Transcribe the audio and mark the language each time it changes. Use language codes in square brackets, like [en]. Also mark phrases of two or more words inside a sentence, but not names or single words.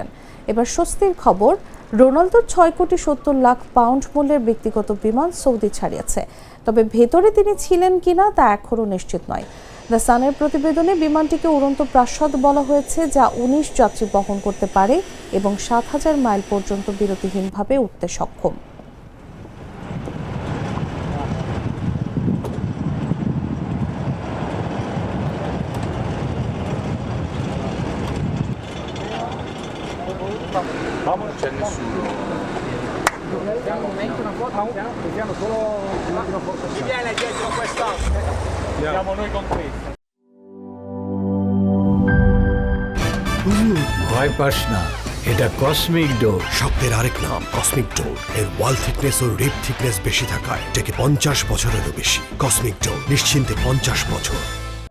[bn] এবার স্বস্তির খবর, রোনালদোর 6,70,00,000 মূল্যের ব্যক্তিগত বিমান সৌদি ছাড়িয়েছে, তবে ভেতরে তিনি ছিলেন কিনা তা এখনও নিশ্চিত নয়। দ্য সানের প্রতিবেদনে বিমানটিকে উড়ন্ত প্রাসাদ বলা হয়েছে, যা 19 যাত্রী বহন করতে পারে এবং 7,000 মাইল পর্যন্ত বিরতিহীনভাবে উঠতে সক্ষম। [it] Non c'è nessuno. Vediamo solo l'ultima forza. Chi viene dietro questo? Siamo noi con questo. [bn] ভয় পাস না, এটা কসমিক ডোর। শব্দের আরেক নাম কসমিক ডোর। এর ওয়াল থিকনেস ও রিপ থিকনেস বেশি থাকায় এটাকে 50 বছরেরও বেশি। কসমিক ডোর, নিশ্চিন্তে 50 বছর।